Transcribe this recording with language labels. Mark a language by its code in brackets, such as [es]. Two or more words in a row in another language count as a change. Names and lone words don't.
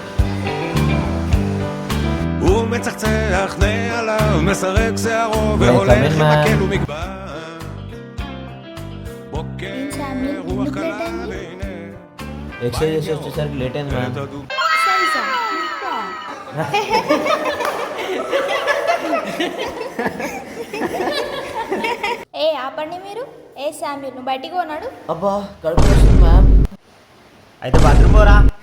[he] הוא מצחצח נעליו, מסרק שערו והולך עם מקל ומגבר. בוקר רוח קלה והנה [te] ఎక్సర్సైజ్ చేసి వచ్చేసరికి లేట్ అయింది మ్యామ్. ఏ ఆపండి మీరు. ఏ శామ్యూల్, నువ్వు బయటికి పోనాడు. అబ్బా కడుపు వస్తుంది మ్యామ్. అయితే బాత్రూమ్ పోరా.